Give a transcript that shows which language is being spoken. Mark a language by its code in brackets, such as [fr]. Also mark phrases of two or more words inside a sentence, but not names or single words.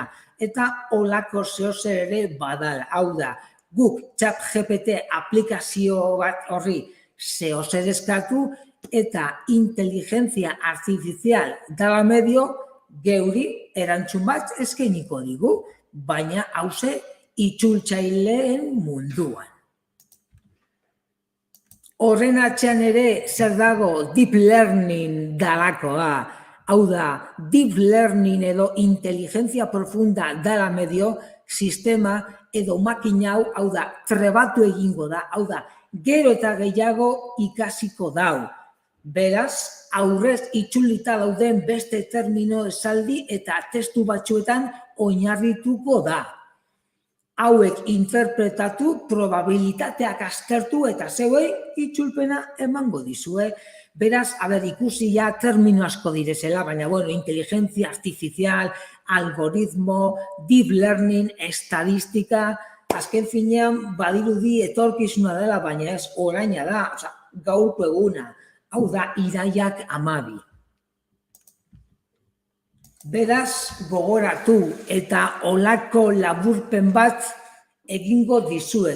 [eu] Eta holako zeozer ere badala. Hau da, guk ChatGPT aplikazio bat horri zeozer eskatu eta inteligentzia artifizial dala medio geuri erantzun bat eskainiko digu, baina hauze itzultzaileen munduan. Horren atzean ere zer dago [en] deep learning [eu] dalakoa. Hau da, [en] deep learning [eu] edo inteligentzia profunda dala medio sistema edo makina hau da, trebatu egingo da, hau da, gero eta gehiago ikasiko dau. Beraz, aurrez itzulita dauden beste termino esaldi eta testu batzuetan oinarrituko da. Hauek interpretatu, probabilitateak aztertu eta zeuei itzulpena emango dizue. Beraz, ikusi ja termino asko direzela, baina, inteligentzia artifizial, algoritmo, [en] deep learning, [eu] estadistika, azken finean badirudi etorkizuna dela, baina ez oraina da, gaurko eguna. Hau da, iraiak 12. Beraz, gogoratu eta olako laburpen bat egingo dizuet.